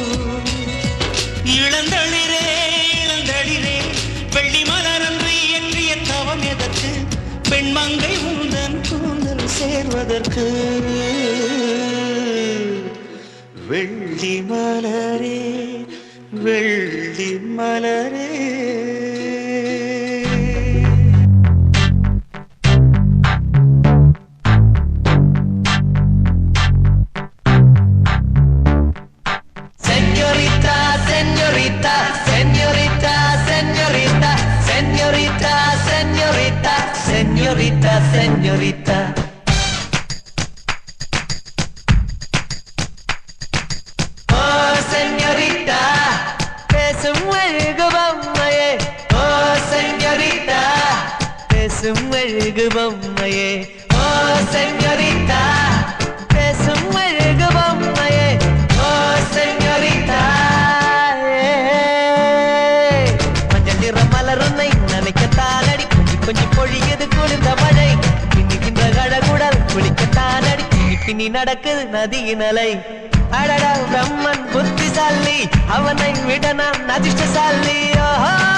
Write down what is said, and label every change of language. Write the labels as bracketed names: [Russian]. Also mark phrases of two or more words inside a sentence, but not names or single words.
[Tamil] இளந்தளிரே இளந்தளிரே வெள்ளி மலரன்று என்றிய தவம் எதற்கு பெண்மங்கை உந்தன் கூந்தல் சேர்வதற்கு வெள்ளி மலரே வெள்ளி மலரே [Spanish] Señorita, señorita, señorita, señorita, señorita, señorita, señorita, señorita. Oh, señorita, [Tamil] பேசும் அழகு பொம்மையே. Oh, señorita, பேசும் அழகு பொம்மையே. Oh, señorita, பேசும் அழகு பொம்மையே. [Spanish] Oh, señorita. [Tamil] மஞ்சள் நிற மலருன்னை நினைக்கத்தான் அடி கொஞ்சி கொஞ்சி பொழியது குளிர்ந்த மழை பின்னுகின்ற கழகுடல் குளிக்கத்தான் அடி பின்னி நடக்குது நதியின் அலை அடடா பிரம்மன் புத்திசாலி அவனை விட நான் அதிர்ஷ்டசாலி ஓஹோ